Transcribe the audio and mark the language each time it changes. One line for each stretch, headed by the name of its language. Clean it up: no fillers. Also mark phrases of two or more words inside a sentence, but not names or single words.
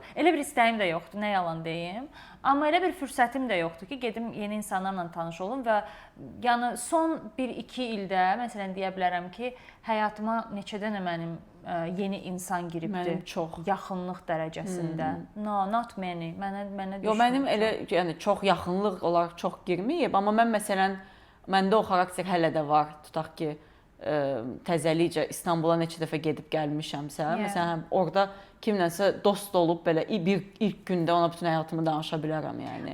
Azerbaijani: Elə bir istəyim də yoxdur, nə yalan deyim. Amma elə bir fürsətim də yoxdur ki, gedim yeni insanlarla tanış olum və yəni son 1-2 ildə məsələn deyə bilərəm ki, həyatıma neçə dənə mənim yeni insan giribdi. Mənim çox yaxınlıq dərəcəsində.
English: No, not many.
Azerbaijani: Mənə Yox, mənim elə yəni çox yaxınlıq olaraq çox girməyib, amma mən məsələn məndə o xarakter hələ də var. Tutaq ki, təzəlikcə İstanbula neçə dəfə gedib gəlmişəmsə, məsələn, orada kimlənsə dost olub belə ilk gündə ona bütün həyatımı danışa bilərəm yəni.